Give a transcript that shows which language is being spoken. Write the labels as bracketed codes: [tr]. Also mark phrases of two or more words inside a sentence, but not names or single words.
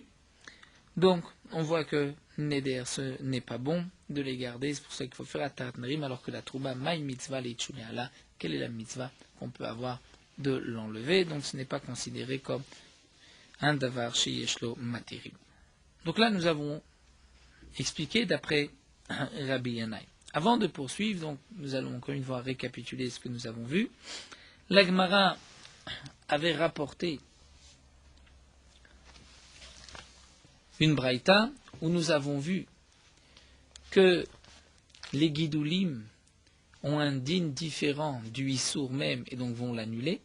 [fr] Donc on voit que neder, ce n'est pas bon de les garder, c'est pour ça qu'il faut faire [he] התרת נדרים, [fr] alors que [he] לתרומה מאי מצוה למישאל עלה, [fr] quelle est la mitzvah qu'on peut avoir de l'enlever, donc ce n'est pas considéré comme un [he] דבר שיש לו מתירין. [fr] Donc là nous avons expliqué d'après Rabbi Yannai. Avant de poursuivre, donc, nous allons encore une fois récapituler ce que nous avons vu. La Gemara avait rapporté une braïta où nous avons vu que les guidoulim ont un din différent du issour même et donc vont l'annuler.